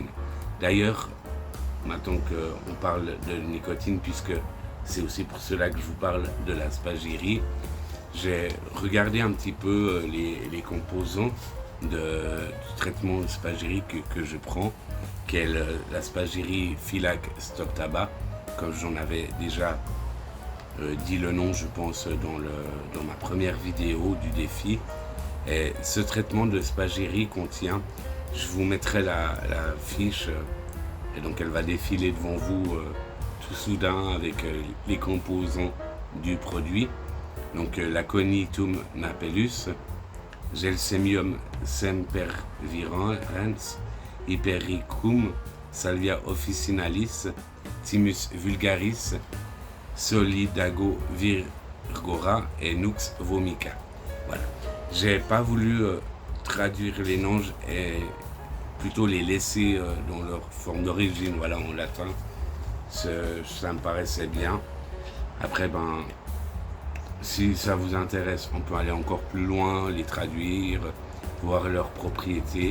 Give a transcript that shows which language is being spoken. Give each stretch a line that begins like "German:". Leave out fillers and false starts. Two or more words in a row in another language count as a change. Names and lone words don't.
French: D'ailleurs, maintenant qu'on parle de nicotine, puisque c'est aussi pour cela que je vous parle de la spagyrie, j'ai regardé un petit peu les composants du traitement de spagyrie que je prends, qui est la spagyrie Filac Stop Tabac, comme j'en avais déjà dit le nom, je pense, dans ma première vidéo du défi. Et ce traitement de spagyrie contient, je vous mettrai la fiche, et donc elle va défiler devant vous tout soudain avec les composants du produit. Donc l'Aconitum napellus, Gelsemium sempervirens, Hypericum, Salvia officinalis, Thymus vulgaris, Solidago virgora et Nux vomica. Voilà. J'ai pas voulu traduire les noms et plutôt les laisser dans leur forme d'origine, voilà, en latin. Ça me paraissait bien. Après, si ça vous intéresse, on peut aller encore plus loin, les traduire, voir leurs propriétés.